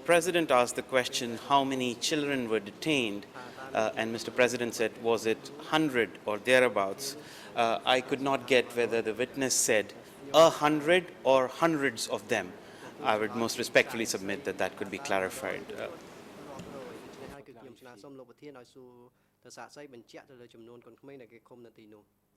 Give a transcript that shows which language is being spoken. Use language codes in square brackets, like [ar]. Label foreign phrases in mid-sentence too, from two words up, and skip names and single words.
[en] President asked the question, how many children were detained, and Mr. President said, was it 100 or thereabouts, I could not get whether the witness said 100 or hundreds of them. I would most respectfully submit that that could be clarified. [km] ទៅសាកសីបញ្ជាក់ទៅលើចំនួនកូនក្មេងដែលគេឃុំនៅទីនោះ